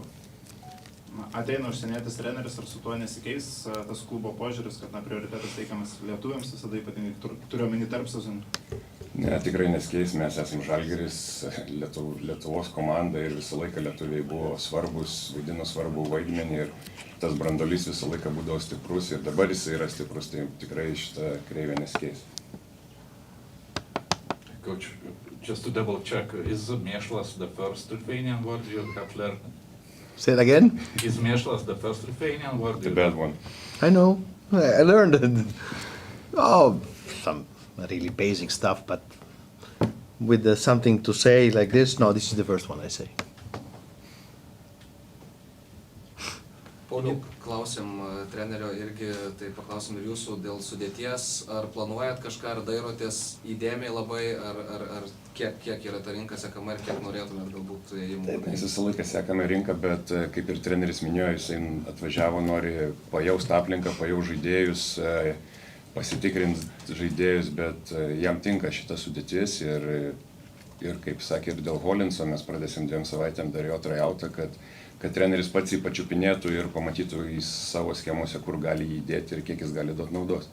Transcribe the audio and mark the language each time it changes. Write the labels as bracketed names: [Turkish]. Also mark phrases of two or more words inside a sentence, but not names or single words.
[Lithuanian] Ateina užsienietis treneris, ar su tuo nesikeis tas klubo požiūris, kad prioritetas teikiamas lietuviams, visada ypatingai turiu omeny tarp sezonų? Ne, tikrai nesikeis, mes esame Žalgiris, Lietuvos komanda ir visą laiką lietuviai buvo svarbus, vaidino svarbų vaidmenį ir tas brandolys visą laiką būdavo stiprus ir dabar jis yra stiprus, tai tikrai šitą kreivę nesikeis. [English] Coach, just to double check, is mėšlas the first Lithuanian word you have learned? Say it again? Is mėšlas the first Lithuanian word? The bad one. I know. I learned it. Oh, some really basic stuff, but with something to say like this, no, this is the first one I say. [Lithuanian] Pauliau, klausėm trenerio irgi, tai paklausim ir jūsų dėl sudėties. Ar planuojat kažką, ar dairotės įdėmiai labai, ar kiek yra ta rinka sekama ir kiek norėtumėt galbūt įėjimų? Taip, mes visą laiką sekame rinką, bet kaip ir treneris minėjo, jisai atvažiavo, nori pajausti aplinką, pajausti žaidėjus, pasitikrinti žaidėjus, bet jam tinka šita sudėtis ir kaip sakė, ir dėl Holinso mes pradėsim 2 savaitėm dar jo tryoutą, kad treneris pats jį pačiupinėtų ir pamatytų į savo schemose, kur gali jį įdėti ir kiek jis gali duoti naudos.